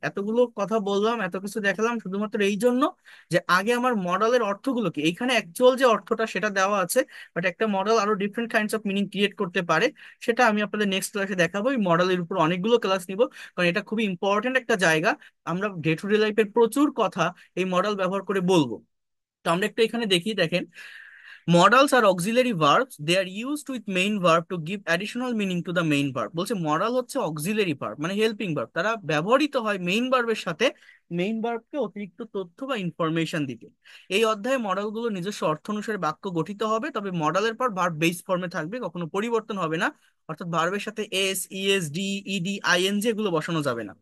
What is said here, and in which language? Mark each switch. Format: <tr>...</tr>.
<bn>এতগুলো কথা বললাম, এত কিছু দেখালাম শুধুমাত্র এই জন্য যে আগে আমার মডালের অর্থগুলো কি, এইখানে অ্যাকচুয়াল যে অর্থটা সেটা দেওয়া আছে, বাট একটা মডেল আরো different kinds of meaning create করতে পারে। সেটা আমি আপনাদের নেক্সট ক্লাসে দেখাবো, এই মডেলের উপর অনেকগুলো ক্লাস নিব, কারণ এটা খুবই ইম্পর্টেন্ট একটা জায়গা। আমরা ডে টু ডে লাইফের প্রচুর কথা এই মডেল ব্যবহার করে বলবো। তো আমরা একটু এখানে দেখি, দেখেন,</bn> <en>modals are auxiliary verbs, they are used with main verb to give additional meaning to the main verb।</en> <bn>বলছে মডাল হচ্ছে অক্সিলারি ভার্ব মানে হেল্পিং ভার্ব, তারা ব্যবহৃত হয় মেইন ভার্বের সাথে মেইন ভার্বকে অতিরিক্ত তথ্য বা ইনফরমেশন দিতে। এই অধ্যায়ে মডেলগুলো নিজস্ব অর্থ অনুসারে বাক্য গঠিত হবে, তবে মডেলের পর ভার্ব বেস ফর্মে থাকবে, কখনো পরিবর্তন হবে না। অর্থাৎ ভার্বের সাথে S, ES, D, ED, ING এগুলো বসানো যাবে না।</bn>